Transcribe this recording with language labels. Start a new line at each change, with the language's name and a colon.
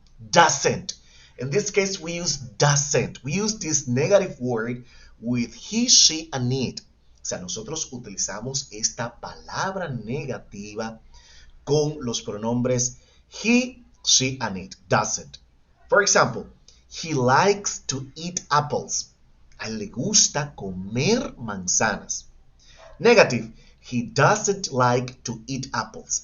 English: Doesn't. In this case, we use doesn't. We use this negative word with he, she, and it.
Spanish: O sea, nosotros utilizamos esta palabra negativa con los pronombres he, she, and it. Doesn't.
English: For example, he likes to eat apples.
Spanish: A él le gusta comer manzanas.
English: Negative, he doesn't like to eat apples.